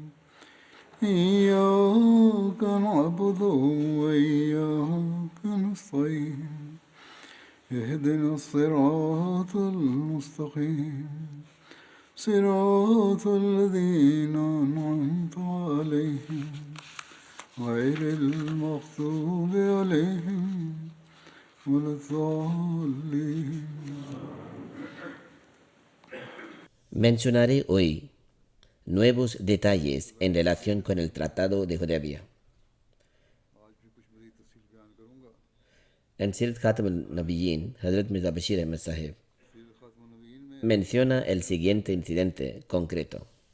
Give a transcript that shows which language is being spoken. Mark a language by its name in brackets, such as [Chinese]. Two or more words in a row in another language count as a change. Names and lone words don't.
[Arabic] إياك نعبد وإياك نستعين اهدنا الصراط المستقيم صراط الذين أنعمت عليهم غير المغضوب عليهم ولا الضالين. [Spanish] Mencionaré hoy nuevos detalles en relación con el Tratado de Hudaybiyah. En Sirat Khatam al-Nabiyyin, Hazrat Mirza Bashir Ahmad Sahib menciona el siguiente incidente concreto.